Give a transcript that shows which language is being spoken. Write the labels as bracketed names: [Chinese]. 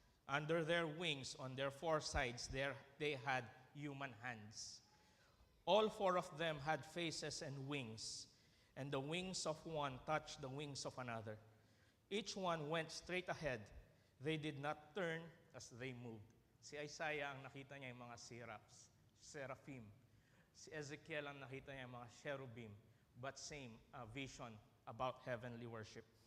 [English] Under their wings, on their 4 sides, they had human hands. All 4 of them had faces and wings, and the wings of one touched the wings of another. Each one went straight ahead. They did not turn as they moved." [Filipino] Si Isaiah ang nakita niya yung mga seraphim. Si Ezekiel ang nakita niya yung mga cherubim. [English] But same vision about heavenly worship.